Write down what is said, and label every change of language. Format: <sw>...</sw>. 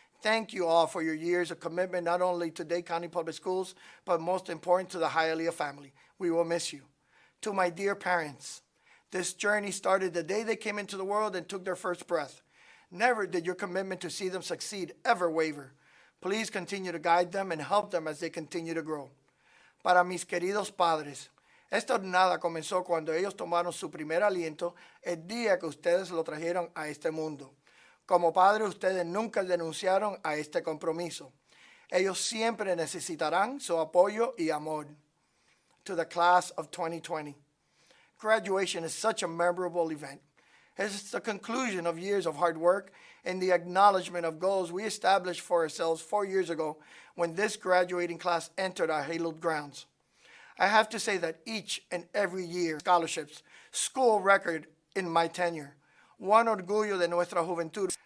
<en>Thank you all for your years of commitment, not only to Dade County Public Schools, but most important to the Hialeah family. We will miss you. To my dear parents, this journey started the day they came into the world and took their first breath. Never did your commitment to see them succeed ever waver. Please continue to guide them and help them as they continue to grow.</en> <es>Para mis queridos padres, esta jornada comenzó cuando ellos tomaron su primer aliento el día que ustedes lo trajeron a este mundo. Como padres, ustedes nunca renunciaron a este compromiso. Ellos siempre necesitarán su apoyo y amor.</es> <en>To the class of 2020. Graduation is such a memorable event. It's the conclusion of years of hard work and the acknowledgement of goals we established for ourselves 4 years ago when this graduating class entered our hallowed grounds. I have to say that each and every year, scholarships, school record in my tenure, one</en> <es>orgullo de nuestra juventud.</es>